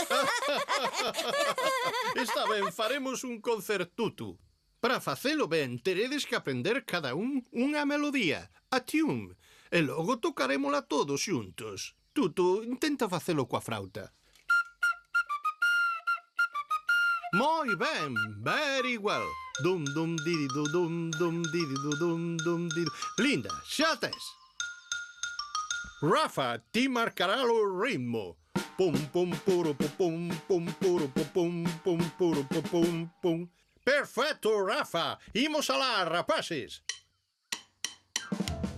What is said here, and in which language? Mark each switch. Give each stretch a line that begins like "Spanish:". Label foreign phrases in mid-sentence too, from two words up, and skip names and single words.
Galician: Está ben, faremos un concertutu. Para facelo ben, teredes que aprender cada un unha melodía,
English: a tune,
Galician: e logo tocarémola todos xuntos. Tutu, intenta facelo coa frauta. Moi ben,
English: very well. Dum dum didi dum didi dum didi.
Galician: Linda, xa tes. Rafa, ti marcará o ritmo. Pum pum puro pum pum puro pum pum puro pum pum. Perfecto, Rafa. Imos alá, rapaces.